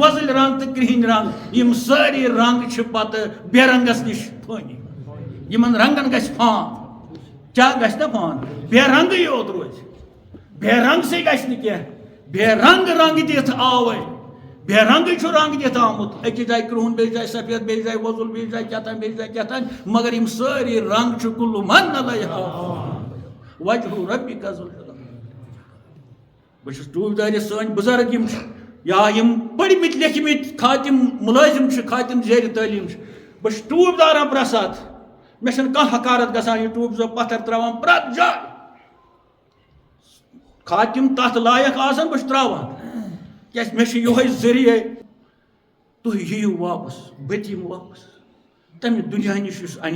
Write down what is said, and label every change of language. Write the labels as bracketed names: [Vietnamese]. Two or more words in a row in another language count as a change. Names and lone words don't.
[Kashmiri] وۄزٕلۍ رنگ تہٕ کرٛہِنۍ رنگ یم سٲری رنگ چھِ پتہٕ بے رنگس نش فٲنی یمن رنگن گژھِ فان کیاہ گژھِ نہ فان بے رنگٕے یوت روزِ بے رنگ سے گژھِ نہٕ کینٛہہ بے رنگ دِتھ آوے بے رنگٕے چھُ رنگ دِتھ آمُت أکِس جایہِ کرٛہُن بیٚیِس جایہِ سفید بیٚیِس جایہِ وۄزُل بیٚیِس جایہِ کیٛاہتام بیٚیِس جایہِ کیٛاہتام مگر یم سٲری رنگ چھِ [Arabic] کُلُ من علیہا وجہ ربک ذو الجلال [Kashmiri] بہٕ چھُس ٹوٗپۍ سٲنۍ بُزرگ یم چھِ یا یم پٔرمٕتۍ لیکھمٕتۍ خاتم مُلٲزِم چھِ خاتم زیرِ تعلیٖم چھِ بہٕ چھُس ٹوٗپۍ داران پرٛٮ۪تھ ساتہٕ مےٚ چھنہٕ کانٛہہ حقارت گژھان یہِ ٹوٗپۍ زو پتھر تراوان پرٛٮ۪تھ جایہِ خاتم تتھ لایق آسان بہٕ چھُس تراوان کیازِ مےٚ چھُ یِہوے ذٔریعے تُہۍ یِیِو واپس بہٕ تہِ یِمہٕ واپس تمہِ دُنیا نِش یُس انہِ